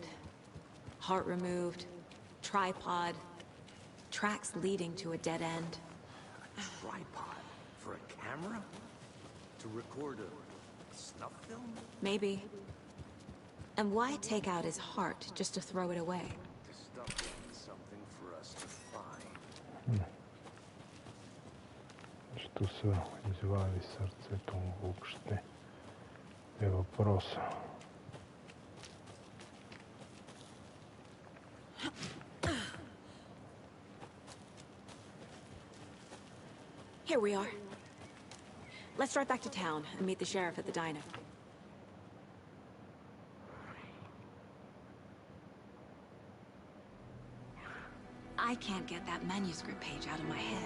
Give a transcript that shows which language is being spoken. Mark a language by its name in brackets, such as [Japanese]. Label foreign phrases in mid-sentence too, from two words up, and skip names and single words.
[English] Heart removed, tripod, tracks leading to a dead end. A tripod? For a camera? To record a snuff film? Maybe. And why take out his heart just to throw it away? To stuff in something for us to find. [Bulgarian] Що се извади сърцето му въобще е въпроса. [English] Here we are. Let's drive back to town and meet the sheriff at the diner. I can't get that manuscript page out of my head.